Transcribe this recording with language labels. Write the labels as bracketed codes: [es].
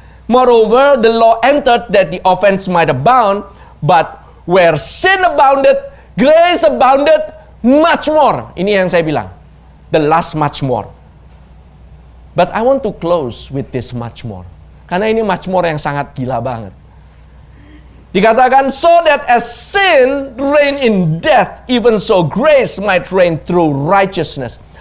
[en] Moreover, the law entered that the offense might abound, but where sin abounded, grace abounded much more. [id] Ini yang saya bilang. [en] The last much more. But I want to close with this much more. [id] Karena ini much more yang sangat gila banget. Dikatakan, [en] so that as sin reigned in death, even so grace might reign through righteousness.